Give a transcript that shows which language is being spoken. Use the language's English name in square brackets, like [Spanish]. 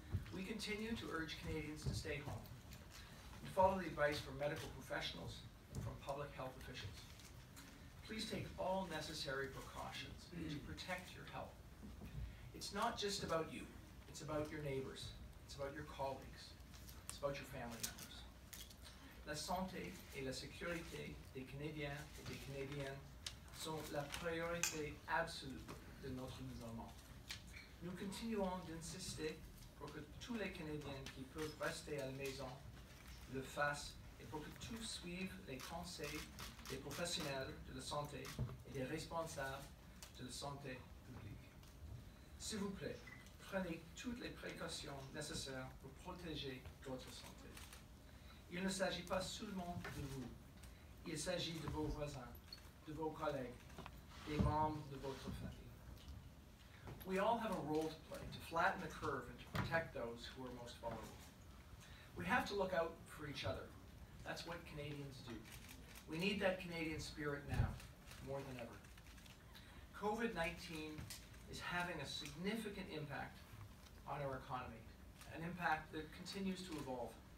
[English] We continue to urge Canadians to stay home and follow the advice from medical professionals and from public health officials. Please take all necessary precautions to protect your health. It's not just about you, it's about your neighbors, it's about your colleagues, it's about your family members. [French] La santé et la sécurité des Canadiens et des Canadiennes sont la priorité absolue de notre gouvernement. Nous continuons d'insister pour que tous les Canadiens qui peuvent rester à la maison le fassent et pour que tous suivent les conseils des professionnels de la santé et des responsables de la santé publique. S'il vous plaît, prenez toutes les précautions nécessaires pour protéger votre santé. Il ne s'agit pas seulement de vous, il s'agit de vos voisins, de vos collègues, des membres de votre famille. [English] We all have a role to play to flatten the curve and to protect those who are most vulnerable. We have to look out for each other. That's what Canadians do. We need that Canadian spirit now, more than ever. COVID-19 is having a significant impact on our economy, an impact that continues to evolve.